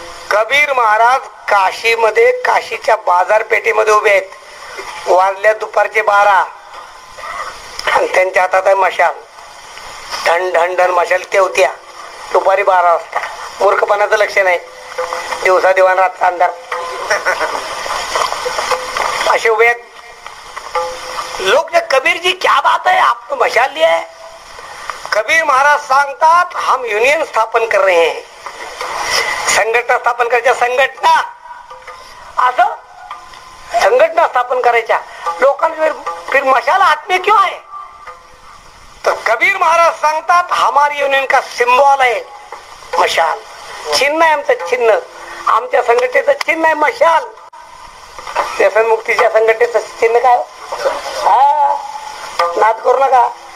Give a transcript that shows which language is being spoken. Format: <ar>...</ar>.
<mr>कबीर महाराज काशीमध्ये काशीच्या बाजारपेठेमध्ये उभे आहेत. वाजल्या दुपारचे 12 आणि त्यांच्या हातात आहे मशाल. ढण ढण ढण मशाल तेवत्या. दुपारी 12 वाजता. मूर्खपणाचं लक्ष नाही. दिवसा दिवाण रातचा अंधार. असे उभे आहेत लोक.</mr> <hi>कबीर जी क्या बात है, आपने मशाल लिया है.</hi> <mr>कबीर महाराज सांगतात</mr> <hi>हम युनियन स्थापन कर रहे हैं.</hi> <mr>संघटना स्थापन करायच्या. संघटना असं संघटना स्थापन करायच्या. लोकांना</mr> <hi>फिर मशाल हाथ में क्यों है.</hi> <mr>तर कबीर महाराज सांगतात</mr> <hi>हमारी युनियन का सिंबल</hi> <mr>आहे मशाल. चिन्ह आहे आमचं. चिन्ह आमच्या संघटनेचं चिन्ह आहे मशाल. व्यसनमुक्तीच्या संघटनेचं चिन्ह काय. हा नाद करू नका.</mr>